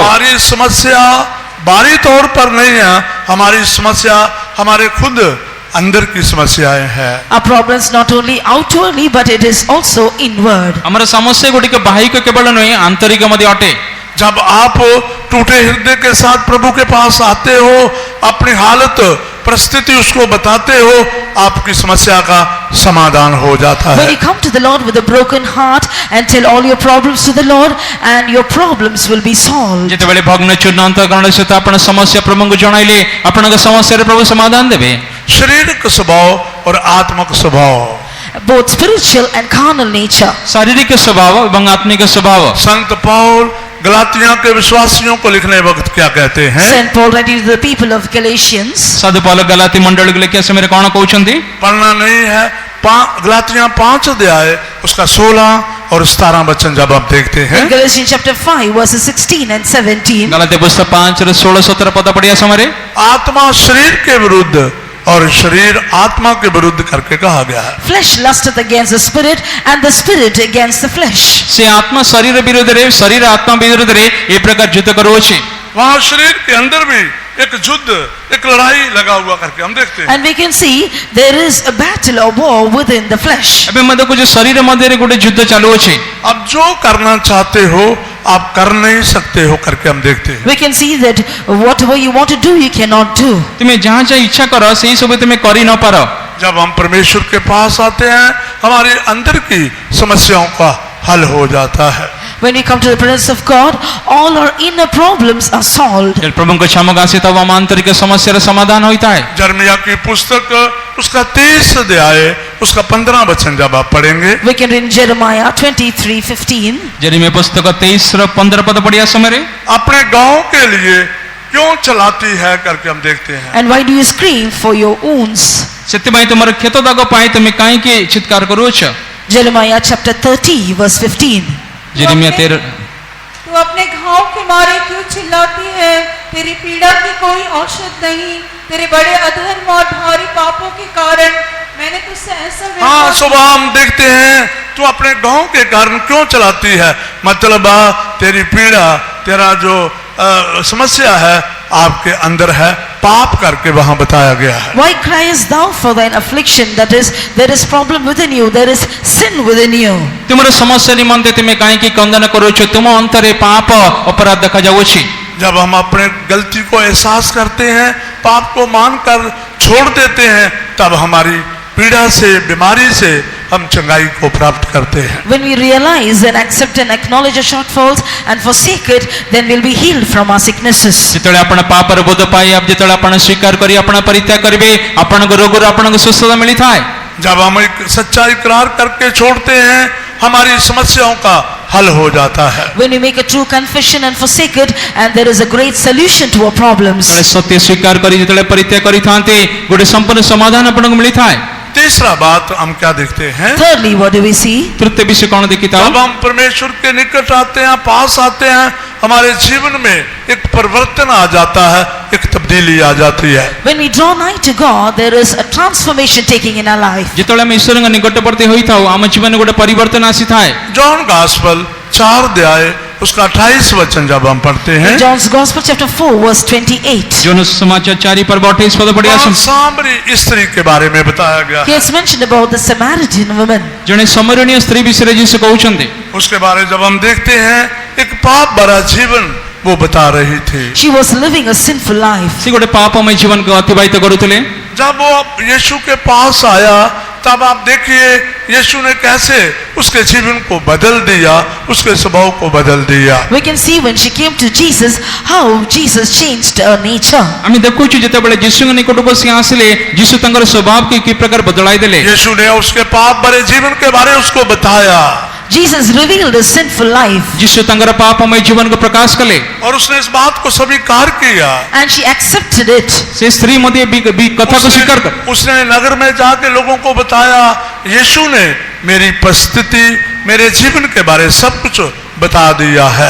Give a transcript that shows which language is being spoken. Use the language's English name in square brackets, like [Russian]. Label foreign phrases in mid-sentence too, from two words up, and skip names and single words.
[Hindi] हमारी समस्या बाहरी तौर पर नहीं है, हमारी समस्या हमारे खुद अंदर की समस्याएं हैं। [English] Our problems not only outwardly, but it is also inward. [Odia] ଆମର ସମସ୍ୟା ଗୁଡ଼ିକ ବାହିକ କେବଳ ନୁହେଁ, ଆନ୍ତରିକ ମଧ୍ୟ ଅଟେ। [Hindi] जब आप टूटे हृदय के साथ प्रभु के पास आते हो, अपनी हालत परिस्थिति उसको बताते हो, आपकी समस्या का समाधान हो जाता [English] When [Hindi] है। [English] you come to the Lord with a broken heart and tell all your problems to the Lord, and your problems will be solved. [Odia] ଯେତେବେଳେ ଭଗ୍ନ ଚୂର୍ଣ୍ଣ ଅନ୍ତଃକରଣ ସହିତ ଆପଣ ସମସ୍ୟା ପ୍ରଭୁଙ୍କୁ ଜଣାଇଲେ ଆପଣଙ୍କ ସମସ୍ୟାର ପ୍ରଭୁ ସମାଧାନ ଦେବେ। [Hindi] शारीरिक स्वभाव और आत्मिक स्वभाव, [English] Both spiritual and carnal nature. [Odia] ଶାରୀରିକ ସ୍ୱଭାବ ଏବଂ ଆତ୍ମିକ ସ୍ୱଭାବ। [Hindi] संत पौल गलातिया के विश्वासियों को लिखने वक्त क्या कहते हैं? [English] Saint Paul writing to the people of Galatians. [Odia] ସାଧୁ ପୌଲ ଗଲାତି ମଣ୍ଡଳୀକୁ ଲେଖିବା ସମୟରେ କଣ କହୁଛନ୍ତି? [Hindi] पढ़ना नहीं है, गलातिया 5 अध्याय उसका 16 और 17 वचन जब आप देखते हैं, [English] In Galatians chapter 5 verses 16 and 17. [Odia] ଗଲାତି ପୁସ୍ତକ 5ର 16-17 ପଦ ପଢିବା ସମୟରେ [Hindi] आत्मा शरीर के विरुद्ध और शरीर आत्मा के विरुद्ध करके कहा गया है। [English] Flesh lusteth against the spirit, and the spirit against the flesh. [Odia] ସେ ଆତ୍ମା ଶରୀର ବିରୋଧରେ ଶରୀର ଆତ୍ମା ବିରୋଧରେ ଏ ପ୍ରକାର ଯୁଦ୍ଧ କରୁଅଛି। [Hindi] वहां शरीर के अंदर भी एक युद्ध, एक लड़ाई लगा हुआ करके हम देखते हैं। [English] And we can see there is a battle or war within the flesh. [Odia] ଏବେ ମୁଁ ଦେଖୁଛି ଶରୀର ମଧ୍ୟରେ ଗୋଟେ ଯୁଦ୍ଧ ଚାଲୁଅଛି। [Hindi] अब जो करना चाहते हो आप कर नहीं सकते हो करके हम देखते हैं। [English] We can see that whatever you want to do, you cannot do. [Odia] ତୁମେ ଯାହା ଯାହା ଇଚ୍ଛା କର ସେଇ ସବୁ ତୁମେ କରି ନ ପାର। [Hindi] जब हम परमेश्वर के पास आते हैं हमारे अंदर की समस्याओं का हल हो जाता है। [English] When we come to the presence of God, all our inner problems are solved. [Odia] ଯେତେବେଳେ ପ୍ରଭୁଙ୍କ ଛାମକୁ ଆସି ତବ ଆମ ଆନ୍ତରିକ ସମସ୍ୟାର ସମାଧାନ ହୋଇଥାଏ। [Hindi] जर्मिया की पुस्तक उसका 23 अध्याय उसका 15 वचन जब आप पढ़ेंगे, [English] We can read Jeremiah 23:15. [Odia] ଯେରେମିया ପୁସ୍ତକ 23ର 15 ପଦ ପଢିବା ସମୟରେ [Hindi] अपने गांव के लिए क्यों चलाती है करके हम देखते हैं। [English] And why do you scream for your wounds? [Odia] ସେଥିପାଇଁ ତୁମର କ୍ଷତ ଦାଗ ପାଇଁ ତୁମେ କାହିଁକି ଚିତ୍କାର କରୁଅଛ? [English] Jeremiah chapter 30 verse 15. [Odia] ଯେରେମିଆ 13 [Hindi] तू अपने घाव के मारे क्यों चिल्लाती है? तेरी पीड़ा की कोई औषध नहीं, तेरे बड़े अधर्म और भारी पापों के कारण मैंने तुझसे ऐसा हाँ, व्यवहार सुबह हम देखते हैं तू अपने गांव के कारण क्यों चलाती है, मतलब तेरी पीड़ा, तेरा जो समस्या है आपके अंदर है, पाप करके वहां बताया गया है। [English] Why criest thou for thine affliction? That is, there is problem within you, there is sin within you. [Odia] ତୁମର ସମସ୍ୟା ନିମନ୍ତେ ତୁମେ କାହିଁକି କନ୍ଦନ କରୁଅଛ? ତୁମ ଅନ୍ତରେ ପାପ ଅପରାଧ ଦେଖାଯାଉଅଛି। [Hindi] जब हम अपने गलती को एहसास करते हैं, पाप को मानकर छोड़ देते हैं, तब हमारी पीड़ा से, बीमारी से हम चंगाई को प्राप्त करते हैं। [English] When we realize and accept and acknowledge our shortfalls and forsake it, then we'll be healed from our sicknesses. [Odia] ଯେତେବେଳେ ଆପଣ ପାପର ବୋଧ ପାଇ ଯେତେବେଳେ ଆପଣ ସ୍ୱୀକାର କରି ଆପଣ ପରିତ୍ୟାଗ କରିବେ, ଆପଣଙ୍କ ରୋଗରୁ ଆପଣଙ୍କୁ ସୁସ୍ଥତା ମିଳିଥାଏ। [Hindi] जब हम एक सच्चा इकरार करके छोड़ते हैं, हमारी समस्याओं का हल हो जाता है। [English] When we make a true confession and forsake it, and there is a great solution to our problems. [Odia] ଯେତେବେଳେ ସତ୍ୟ ସ୍ୱୀକାର କରି ଯେତେବେଳେ ପରିତ୍ୟାଗ କରିଥାନ୍ତି, ଗୋଟେ ସମ୍ପୂର୍ଣ୍ଣ ସମାଧାନ ଆପଣଙ୍କୁ ମିଳିଥାଏ। [Hindi] तीसरा बात हम क्या देखते हैं? [English] Thirdly, what do we see? [Odia] ତୃତୀୟ ବିଷୟ କଣ ଦେଖିଥାଉ? [Hindi] जब हम परमेश्वर के निकट आते हैं, पास आते हैं, हमारे जीवन में एक परिवर्तन आ जाता है, एक तब्दीली आ जाती है। [English] When we draw nigh to God, there is a transformation taking in our life. [Odia] ଯେତେବେଳେ ଆମେ ଈଶ୍ୱରଙ୍କ ନିକଟବର୍ତ୍ତୀ ହୋଇଥାଉ, ଆମ ଜୀବନରେ ଗୋଟେ ପରିବର୍ତ୍ତନ ଆସିଥାଏ। [Hindi] जॉन गॉस्पेल 4 अध्याय उसका 28 वचन जब हम पढ़ते हैं, [English] In John's Gospel chapter 4 verse 28. [Odia] ଯୋନ ସମାଚାର 4 पर्व 28 पद पढ़िया [Hindi] वहाँ सामरी स्त्री के बारे में बताया गया [English] He [Hindi] है। [English] has mentioned about the Samaritan woman. [Odia] ଜଣେ ସମରଣୀୟ ସ୍ତ୍ରୀ ବିଷୟରେ ଯୀଶୁ କହୁଛନ୍ତି। [Hindi] उसके बारे जब हम देखते हैं, एक पाप भरा जीवन वो बता रही थी। [English] She was living a sinful life. [Odia] ସେ ଗୋଟେ ପାପମୟ ଜୀବନକୁ ଅତିବାହିତ କରୁଥିଲେ। [Hindi] जब वो यीशु के पास आया, तब आप देखिए यीशु ने कैसे उसके जीवन को बदल दिया, उसके स्वभाव को बदल दिया। [English] We can see when she came to Jesus, how Jesus changed her nature. [Odia] ଆମେ ଦେଖୁଛୁ ଯେତେବେଳେ ଯୀଶୁଙ୍କ ନିକଟକୁ ସେ ଆସିଲେ, ଯୀଶୁ ତାଙ୍କର ସ୍ୱଭାବକୁ କି ପ୍ରକାର ବଦଳାଇ ଦେଲେ। [Hindi] यीशु ने उसके पाप भरे जीवन के बारे उसको बताया [English] Jesus revealed his sinful life, [Odia] ଯୀଶୁ ତାଙ୍କର ପାପମୟ ଜୀବନକୁ ପ୍ରକାଶ କଲେ। [Hindi] और उसने इस बात को स्वीकार किया। [English] and she accepted it. [Odia] ସେ ସ୍ତ୍ରୀ ମଧ୍ୟ କଥାକୁ ସ୍ୱୀକାର କଲେ। [Hindi] उसने नगर में जाके लोगों को बताया, यीशु ने मेरी परिस्थिति, मेरे जीवन के बारे सब कुछ बता दिया है।